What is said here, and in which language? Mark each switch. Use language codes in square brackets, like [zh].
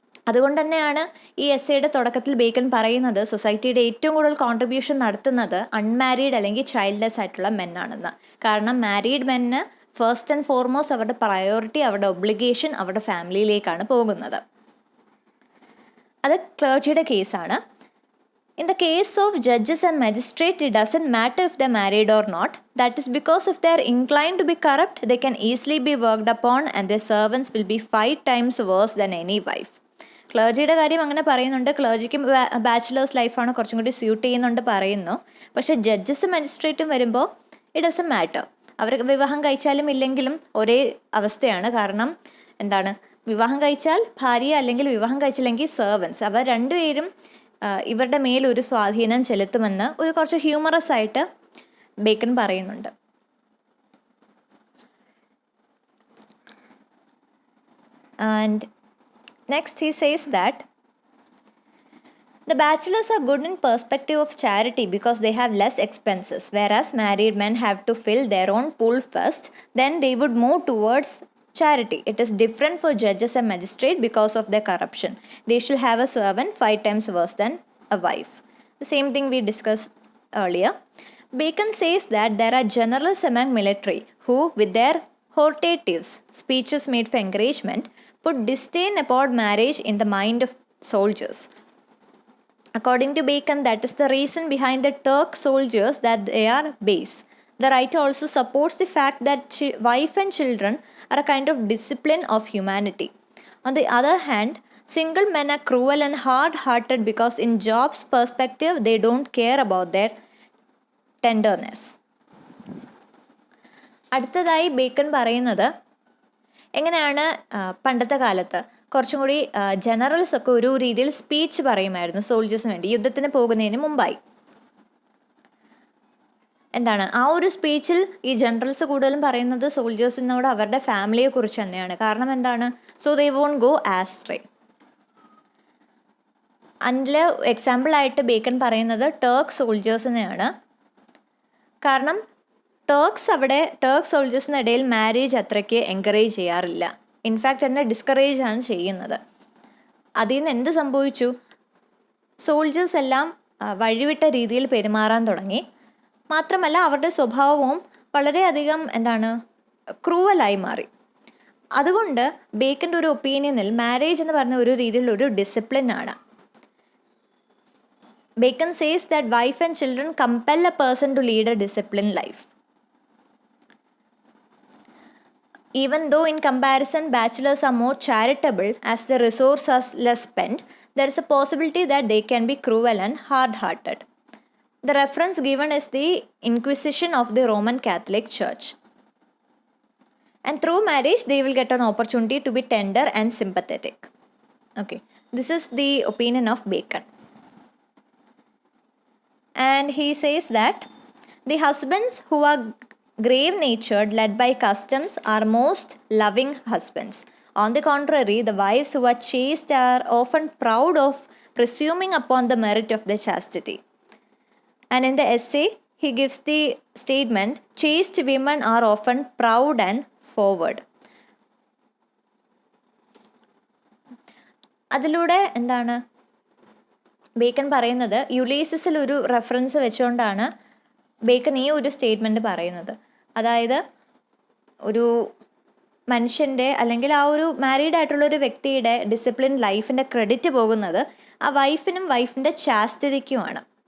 [ml] അതുകൊണ്ട് തന്നെയാണ് ഈ എസ്സേയുടെ തുടക്കത്തിൽ ബേക്കൺ പറയുന്നത് സൊസൈറ്റിയുടെ ഏറ്റവും കൂടുതൽ കോൺട്രിബ്യൂഷൻ നടത്തുന്നത് അൺമാരീഡ് അല്ലെങ്കിൽ ചൈൽഡ്ലെസ് ആയിട്ടുള്ള മെന്നാണെന്ന്. കാരണം മാരീഡ് മെന്ന് ഫസ്റ്റ് ആൻഡ് ഫോർമോസ്റ്റ് അവരുടെ പ്രയോറിറ്റി, അവരുടെ ഒബ്ലിഗേഷൻ അവരുടെ ഫാമിലിയിലേക്കാണ് പോകുന്നത്. അത് ക്ലർജിയുടെ കേസാണ്. [en] In the case of judges and magistrates, it doesn't matter if they're married or not. That is because if they're inclined to be corrupt, they can easily be worked upon and their servants will be 5 times worse than any wife. [ml] ക്ലർജിയുടെ കാര്യം അങ്ങനെ പറയുന്നുണ്ട്. ക്ലർജിക്ക് bachelors ലൈഫാണ് കുറച്ചും കൂടി suit ചെയ്യുന്നുണ്ട് പറയുന്നു. പക്ഷേ ജഡ്ജസും മജിസ്ട്രേറ്റും വരുമ്പോൾ [en] It doesn't matter. [ml] അവർ വിവാഹം കഴിച്ചാലും ഇല്ലെങ്കിലും ഒരേ അവസ്ഥയാണ്. കാരണം വിവാഹം കഴിച്ചാൽ ഭാര്യ അല്ലെങ്കിൽ വിവാഹം കഴിച്ചില്ലെങ്കിൽ സെർവൻസ്, അവർ രണ്ടുപേരും ഇവരുടെ മേലൊരു സ്വാധീനം ചെലുത്തുമെന്ന് ഒരു കുറച്ച് ഹ്യൂമറസ് ആയിട്ട് ബേക്കൺ പറയുന്നുണ്ട്. [en] And next he says that the bachelors are good in perspective of charity because they have less expenses, whereas married men have to fill their own pool first, then they would move towards charity. It is different for judges and magistrates because of their corruption. They shall have a servant 5 times worse than a wife. The same thing we discussed earlier. Bacon says that there are generals among military who, with their hortatives, speeches made for encouragement, put disdain upon marriage in the mind of soldiers. According to Bacon, that is the reason behind the Turk soldiers that they are base. The writer also supports the fact that wife and children are a kind of discipline of humanity. On the other hand, single men are cruel and hard-hearted because in Job's perspective, they don't care about their tenderness. [ml] അടുത്തതായി bacon പറയുന്നത് എങ്ങനെയാണ് പണ്ടത്തെ കാലത്ത് കുറച്ചും കൂടി generals ഒക്കെ ഒരു രീതിയിൽ സ്പീച്ച് പറയുമായിരുന്നു സോൾജേഴ്സിന് വേണ്ടി യുദ്ധത്തിന് പോകുന്നതിന് മുമ്പായി. എന്താണ് ആ ഒരു സ്പീച്ചിൽ ഈ ജനറൽസ് കൂടുതലും പറയുന്നത് സോൾജേഴ്സിനോട് അവരുടെ ഫാമിലിയെ കുറിച്ച് തന്നെയാണ്. കാരണം എന്താണ്? [en] So they won't go astray. [ml] അതിൽ എക്സാമ്പിളായിട്ട് ബേക്കൺ പറയുന്നത് ടർക്ക് സോൾജേഴ്സിനെയാണ്. കാരണം ടർക്ക് സോൾജേഴ്സിനിടയിൽ മാരേജ് അത്രയ്ക്ക് എൻകറേജ് ചെയ്യാറില്ല. ഇൻഫാക്റ്റ് എന്നെ ഡിസ്കറേജ് ആണ് ചെയ്യുന്നത്. അതിൽ നിന്ന് എന്ത് സംഭവിച്ചു? സോൾജേഴ്സ് എല്ലാം വഴിവിട്ട രീതിയിൽ പെരുമാറാൻ തുടങ്ങി. മാത്രമല്ല അവരുടെ സ്വഭാവവും വളരെയധികം ക്രൂവലായി മാറി. അതുകൊണ്ട് ബേക്കൻ്റെ ഒരു ഒപ്പീനിയനിൽ മാരേജ് എന്ന് പറഞ്ഞ ഒരു രീതിയിലൊരു ഡിസിപ്ലിനാണ്. [en] Bacon says that wife and children compel a person to lead a disciplined life. Even though in comparison bachelors are more charitable as the resource is less spent, there is a possibility that they can be cruel and hard-hearted. The reference given is the Inquisition of the Roman Catholic Church. And through marriage, they will get an opportunity to be tender and sympathetic. Okay, this is the opinion of Bacon. And he says that the husbands who are grave-natured, led by customs, are most loving husbands. On the contrary, the wives who are chaste are often proud of presuming upon the merit of their chastity. And in the essay, he gives the statement, chaste women are often proud and forward. [ml] അതിലൂടെ bacon പറയുന്നത് യുലീസിസിൽ ഒരു reference വെച്ചുകൊണ്ടാണ് bacon ഈ ഒരു statement പറയുന്നത്. അതായത് ഒരു മനുഷ്യൻ്റെ അല്ലെങ്കിൽ ആ ഒരു മാരീഡ് ആയിട്ടുള്ളൊരു വ്യക്തിയുടെ ഡിസിപ്ലിൻ ലൈഫിൻ്റെ ക്രെഡിറ്റ് പോകുന്നത് ആ വൈഫിനും വൈഫിൻ്റെ ചാസ്തിതിക്കുമാണ്.